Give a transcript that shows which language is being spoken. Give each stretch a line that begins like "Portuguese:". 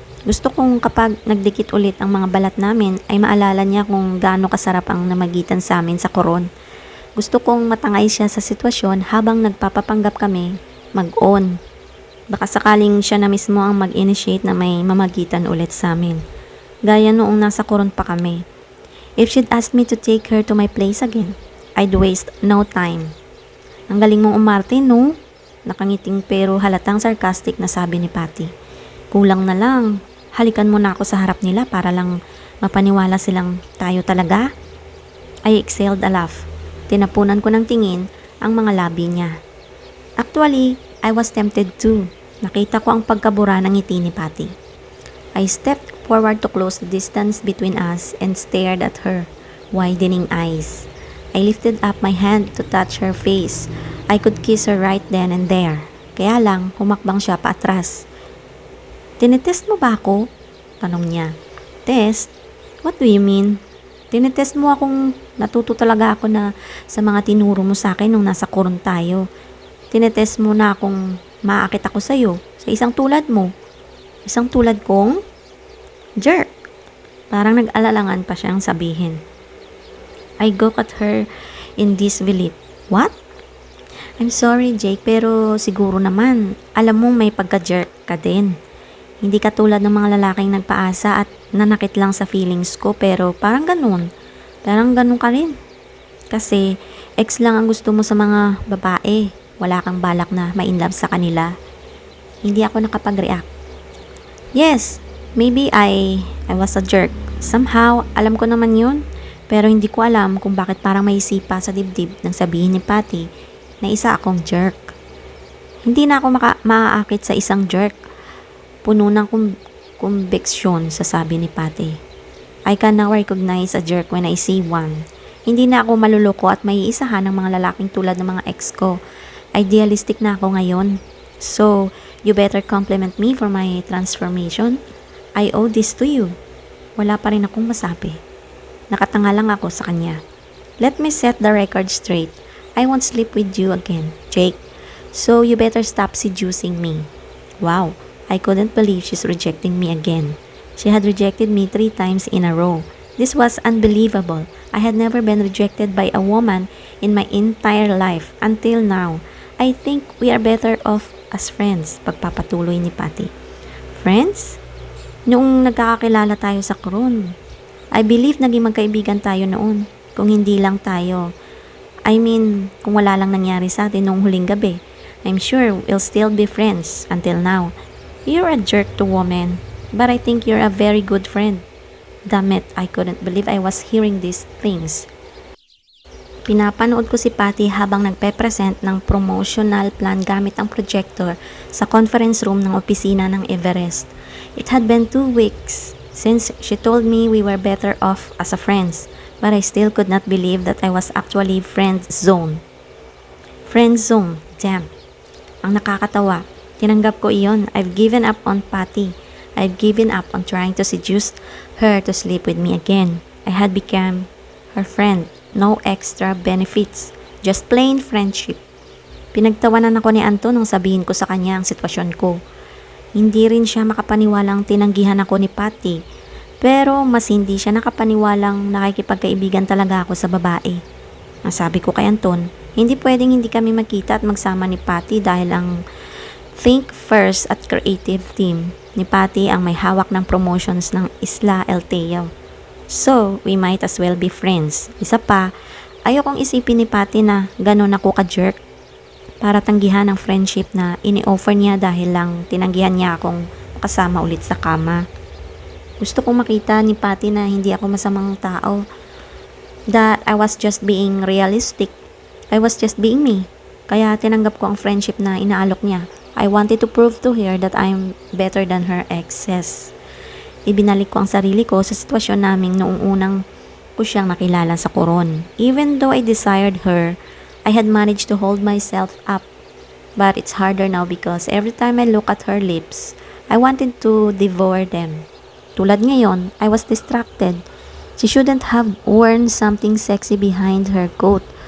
Filipino: Gusto kong kapag nagdikit ulit ang mga balat namin ay maalala niya kung gaano kasarap ang namagitan sa amin sa koron. Gusto kong matangay siya sa sitwasyon habang nagpapapanggap kami mag-on. Baka sakaling siya na mismo ang mag-initiate na may mamagitan ulit sa amin. Gaya noong nasa koron pa kami.
English: If she'd asked me to take her to my place again, I'd waste no time.
Filipino: Ang galing mong umarte, no? Nakangiting pero halatang sarcastic na sabi ni Patty. Kulang na lang. Halikan mo na ako sa harap nila para lang mapaniwala silang tayo talaga.
English: I exhaled a laugh.
Filipino: Tinapunan ko ng tingin ang mga labi niya.
English: Actually, I was tempted too.
Filipino: Nakita ko ang pagkabura ng ngiti ni Patty.
English: I stepped forward to close the distance between us and stared at her widening eyes. I lifted up my hand to touch her face. I could kiss her right then and there.
Filipino: Kaya lang, humakbang siya paatras. Tinetest mo ba ako? Tanong niya.
English: Test? What do you mean?
Filipino: Tinetest mo akong natuto talaga ako na sa mga tinuro mo sa akin nung nasa koron tayo. Tinetest mo na akong maakit ako sa'yo sa isang tulad mo. Isang tulad kong jerk. Parang nag-alalangan pa siyang sabihin.
English: I gawked at her in disbelief. What? I'm sorry,
Filipino: Jake, pero siguro naman, alam mong may pagka-jerk ka din. Hindi ka tulad ng mga lalaking nagpaasa at nanakit lang sa feelings ko, pero parang ganun. Parang ganun ka rin. Kasi, ex lang ang gusto mo sa mga babae. Wala kang balak na ma-inlove sa kanila. Hindi ako nakapag-react.
English: Yes, maybe I was a jerk.
Filipino: Somehow, alam ko naman yun. Pero hindi ko alam kung bakit parang may sipa sa dibdib nang sabihin ni Patty na isa akong jerk. Hindi na ako maaakit sa isang jerk. Puno ng conviction, sasabi ni Patty.
English: I can now recognize a jerk when I see one.
Filipino: Hindi na ako maluloko at may isahan ng mga lalaking tulad ng mga ex ko. Idealistic na ako ngayon.
English: So, you better compliment me for my transformation. I owe this to you.
Filipino: Wala pa rin akong masabi. Nakatanga lang ako sa kanya.
English: Let me set the record straight. I won't sleep with you again, Jake. So you better stop seducing me. Wow, I couldn't believe she's rejecting me again. She had rejected me 3 times in a row. This was unbelievable. I had never been rejected by a woman in my entire life until now. I think we are better off as friends,
Filipino: pagpapatuloy ni Patty.
English: Friends?
Filipino: Noong nagkakakilala tayo sa koron,
English: I believe
Filipino: naging magkaibigan tayo noon. Kung hindi lang tayo.
English: I mean,
Filipino: kung wala lang nangyari sa atin noong huling gabi,
English: I'm sure we'll still be friends until now. You're a jerk to women, but I think you're a very good friend. Damn it, I couldn't believe I was hearing these things.
Filipino: Pinapanood ko si Patty habang nagpe-present ng promotional plan gamit ang projector sa conference room ng opisina ng Everest.
English: It had been 2 weeks since she told me we were better off as a friends, but I still could not believe that I was actually friend zone. Friend zone, damn.
Filipino: Ang nakakatawa, tinanggap ko iyon.
English: I've given up on Patty. I've given up on trying to seduce her to sleep with me again. I had become her friend. No extra benefits. Just plain friendship.
Filipino: Pinagtawanan ako ni Anton nung sabihin ko sa kanya ang sitwasyon ko. Hindi rin siya makapaniwalang tinanggihan ako ni Patty. Pero mas hindi siya nakapaniwalang nakikipagkaibigan talaga ako sa babae. Ang sabi ko kay Anton, hindi pwedeng hindi kami magkita at magsama ni Patty dahil ang Think First at Creative Team ni Patty ang may hawak ng promotions ng Isla El Teo.
English: So, we might as well be friends.
Filipino: Isa pa, ayokong isipin ni Patty na ganun ako ka-jerk para tanggihan ang friendship na ini-offer niya dahil lang tinanggihan niya akong kasama ulit sa kama. Gusto kong makita ni Patty na hindi ako masamang tao.
English: That I was just being realistic. I was just being me.
Filipino: Kaya tinanggap ko ang friendship na inaalok niya.
English: I wanted to prove to her that I'm better than her exes.
Filipino: Ibinalik ko ang sarili ko sa sitwasyon naming noong unang ko siyang nakilala sa Coron.
English: Even though I desired her, I had managed to hold myself up. But it's harder now because every time I look at her lips, I wanted to devour them.
Filipino: Tulad ngayon,
English: I was distracted. She shouldn't have worn something sexy behind her coat.